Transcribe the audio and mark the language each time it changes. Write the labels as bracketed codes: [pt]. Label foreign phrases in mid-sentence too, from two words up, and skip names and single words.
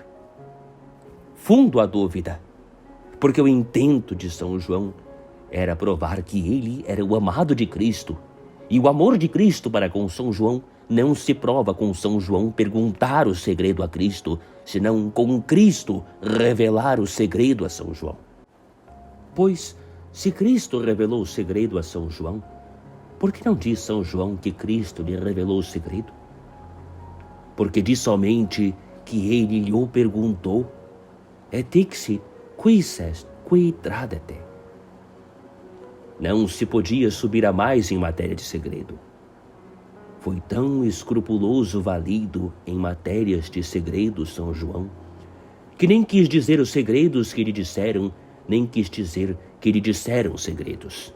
[pt] Fundo a dúvida, porque o intento de São João era provar que ele era o amado de Cristo, e o amor de Cristo para com São João não se prova com São João perguntar o segredo a Cristo, senão com Cristo revelar o segredo a São João. Pois, se Cristo revelou o segredo a São João, por que não diz São João que Cristo lhe revelou o segredo? Porque diz somente que ele lhe o perguntou, [la] et dixit, quis est, qui tradete. [pt] Não se podia subir a mais em matéria de segredo. Foi tão escrupuloso valido em matérias de segredo São João, que nem quis dizer os segredos que lhe disseram, nem quis dizer que lhe disseram segredos.